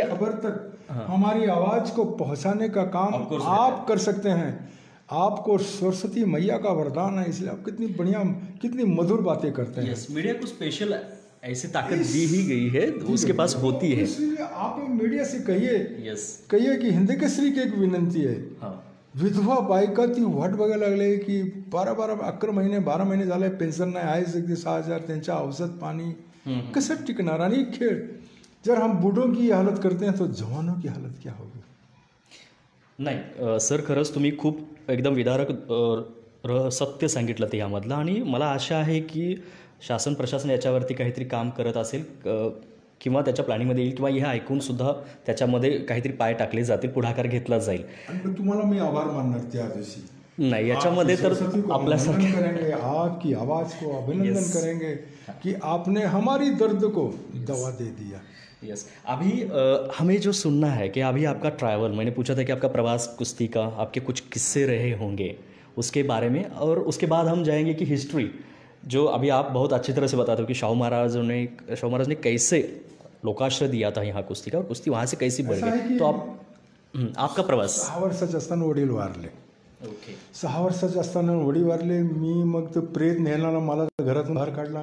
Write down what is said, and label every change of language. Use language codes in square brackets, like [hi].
[hi] खबर तक हमारी आवाज को पहुंचाने का काम आप कर सकते हैं. आपको सरस्वती मैया का वरदान है, इसलिए आप कितनी बढ़िया, कितनी मधुर बातें करते हैं. यस, मीडिया को स्पेशल ऐसी ताकत दी ही गई है, उसके पास होती है. इसलिए आप मीडिया से कहिए, कहिए की हिंदी केसरी की एक [mr] विनंती आहे. विधवा बायका ती वाट बघायला लागले की 12 महिने झाले पेन्शन नाही आहे. 6,000 त्यांच्या औषध पाणी कसं टिकणार. आणि खेळ जर [hi] हम बूढ़ों की हालत करते हैं तो जवानों की हालत क्या होगी. [mr] नाही सर, खरंच तुम्ही खूप एकदम विदारक सत्य सांगितलं ते यामधलं. आणि मला आशा आहे की शासन प्रशासन याच्यावरती काहीतरी काम करत असेल, किंवा त्याच्या प्लॅनिंगमध्ये येईल, किंवा हे ऐकून सुद्धा त्याच्यामध्ये काहीतरी पाय टाकले जातील, पुढाकार घेतला जाईल. आणि तुम्हाला मी आभार मानणार त्या दिवशी. नहीं, याच्यामध्ये तर आपल्यासारखे [hi] करेंगे, आपकी आवाज़ को अभिनंदन करेंगे कि आपने हमारी दर्द को दवा दे दिया. यस, अभी हमें जो सुनना है कि अभी आपका ट्रैवल, मैंने पूछा था कि आपका प्रवास कुश्ती का, आपके कुछ किस्से रहे होंगे उसके बारे में, और उसके बाद हम जाएंगे कि हिस्ट्री जो अभी आप बहुत अच्छी तरह से बताते हो कि शाहू महाराज ने कैसे लोकाश्रय दिया था यहाँ कुश्ती का, और कुश्ती वहाँ से कैसी बढ़ ऐसा है गई, की तो आपका प्रवास. [mr] 6 वर्षाचे असताना वडील वारले. [en] Okay. [mr] 6 वर्षाचे असताना वडील वारले. मी मग तो प्रेत नेहला मला घरातून बाहेर काढला.